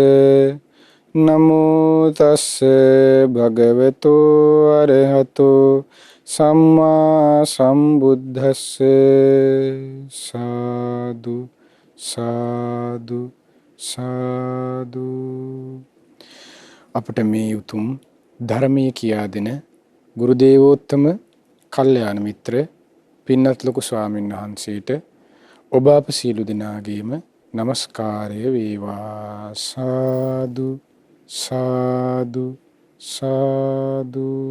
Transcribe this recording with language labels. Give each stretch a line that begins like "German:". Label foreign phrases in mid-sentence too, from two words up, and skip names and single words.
Pali: නමෝ තස්ස භගවතෝ අරහතෝ සම්මා සම්බුද්දස්ස සාදු සාදු සාදු.
Sinhala: අපට මේ උතුම් ධර්මයේ කියා දෙන ගුරු දේවෝත්තම කල්යාණ මිත්‍ර පින්වත් ලොකු ස්වාමීන් වහන්සේට ඔබ අප සියලු දෙනාගේම নমස්කාරය වේවා. සාදු සාදු සාදු.